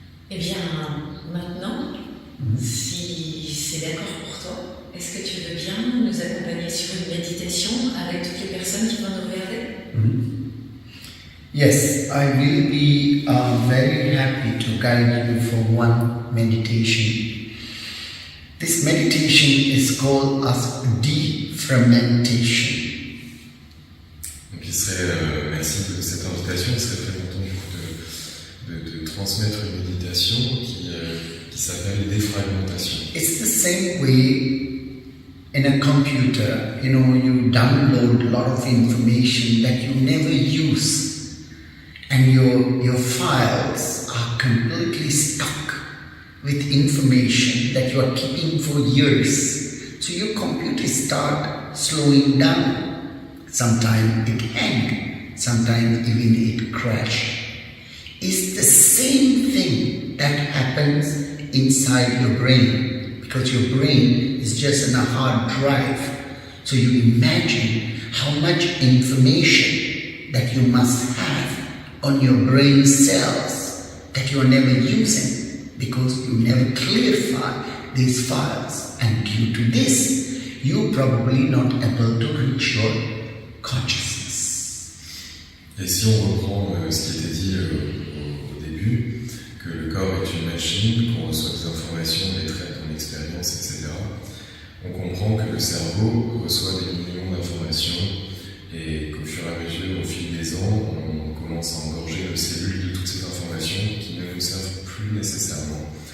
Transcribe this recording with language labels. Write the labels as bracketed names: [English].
[French] Eh bien, maintenant, si c'est d'accord pour toi, est-ce que tu veux bien nous accompagner sur une méditation avec toutes les personnes qui vont nous regarder? [English] Yes, I will be very happy to guide you for one meditation. This meditation is called as defermentation. [French] Donc il serait, merci de cette invitation, il serait très content du coup de transmettre une méditation qui s'appelle défragmentation. [English] It's the same way in a computer, you download a lot of information that you never use. And your files are completely stuck with information that you are keeping for years. So your computer starts slowing down. Sometimes it hangs, sometimes even it crashes. It's the same thing that happens inside your brain, because your brain is just in a hard drive. So you imagine how much information that you must have on your brain cells that you are never using because you never clarify these files, and due to this you're probably not able to reach your consciousness. [French] Et si on reprend ce qui était dit au début, que le corps est une machine, qu'on reçoit des informations, des traite en expériences, etc., on comprend que le cerveau reçoit des millions d'informations et qu'au fur et à mesure, au fil des ans, on commence à engorger nos cellules de toutes ces informations qui ne nous servent plus nécessairement.